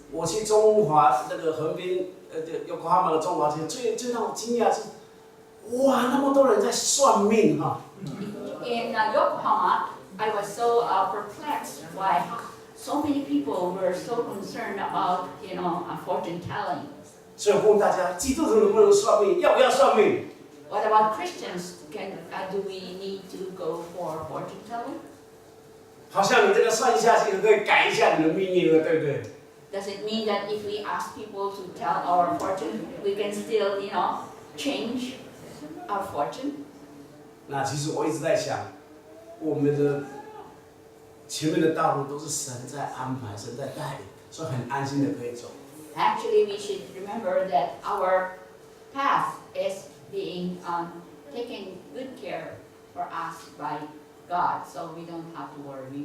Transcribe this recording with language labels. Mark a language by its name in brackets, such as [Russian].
[Chinese] 我去中华那个横滨有哈马的中华街，最让我惊讶是，哇，那么多人在算命哈。 [English] In Yokohama, I was so perplexed why so many people were so concerned about, fortune telling. [Chinese] 所以我问大家，基督徒能不能算命？要不要算命？ [English] What about Christians? Do we need to go for fortune telling? [Chinese] 好像你这个算下去，可以改一下你的命运了，对不对？ [English] Does it mean that if we ask people to tell our fortune, we can still, change our fortune? [Chinese] 那其实我一直在想，我们的前面的道路都是神在安排，神在带领，所以很安心的可以走。 [English] Actually, we should remember that our path is being taken good care for us by God, so we don't have to worry.